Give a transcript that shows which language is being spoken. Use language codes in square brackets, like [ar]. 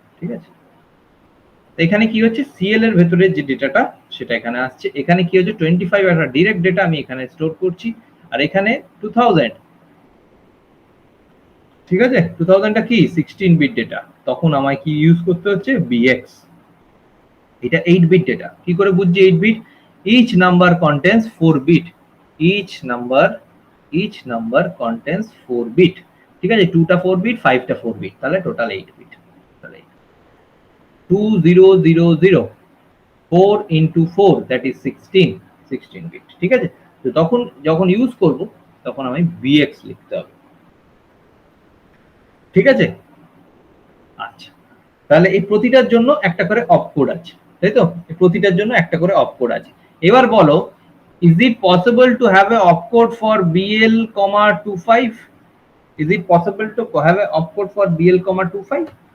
[bn] ঠিক আছে, এখানে কি হচ্ছে সিএল এর ভেতরে যে ডেটাটা সেটা এখানে আসছে, এখানে কি হচ্ছে 25 একটা ডাইরেক্ট ডেটা আমি এখানে স্টোর করছি, আর এখানে 2000। ঠিক আছে, 2000টা কি 16 বিট ডেটা, তখন আমায় কি ইউজ করতে হচ্ছে bx। এটা 8 বিট ডেটা, কি করে বুঝছি 8 bit? [en] each number contains 4 bit, each number contains 4 bit। [bn] ঠিক আছে, 2টা 4 বিট, 5টা 4 বিট, তাহলে টোটাল 8 বিট। তাহলে 2000 4 into 4 that is 16 বিট। ঠিক আছে, তো তখন যখন ইউজ করব তখন আমি bx লিখতে হবে। ঠিক আছে, আচ্ছা, তাহলে এই প্রতিটার জন্য একটা করে অপকোড আছে, তাই তো? এই প্রতিটার জন্য একটা করে অপকোড আছে। এবার বলো, [en] is it possible to have a opcode for bl, 25? Is it possible to have a opcode for bl, 25?